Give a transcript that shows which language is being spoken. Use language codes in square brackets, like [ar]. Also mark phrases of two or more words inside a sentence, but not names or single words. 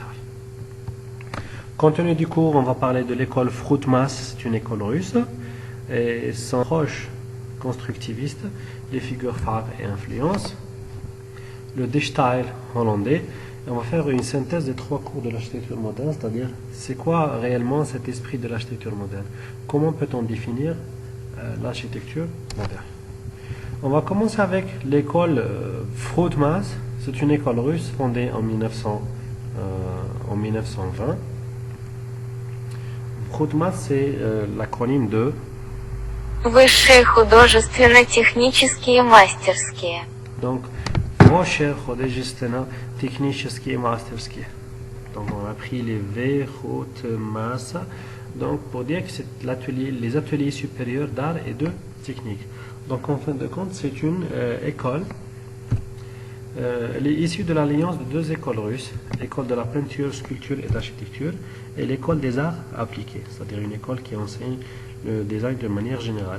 [fr] Contenu du cours, on va parler de l'école Fruitmas, c'est une école russe, et son approche constructiviste, les figures phares et influences, le Gestalt hollandais, et on va faire une synthèse des trois cours de l'architecture moderne, c'est-à-dire c'est quoi réellement cet esprit de l'architecture moderne, comment peut-on définir l'architecture moderne. On va commencer avec l'école Fruitmas, c'est une école russe fondée en 1920. Fruitmas, c'est l'acronyme de [ru] Высшие художественно-технические мастерские. [fr] donc [ru] Высшие художественно-технические мастерские. [fr] Donc on a pris les V, Fruitmas, donc pour dire que c'est les ateliers supérieurs d'art et de technique. Donc en fin de compte, c'est une école. Elle est issue de l'alliance de deux écoles russes, l'école de la peinture, sculpture et d'architecture, et l'école des arts appliqués, c'est-à-dire une école qui enseigne le design de manière générale.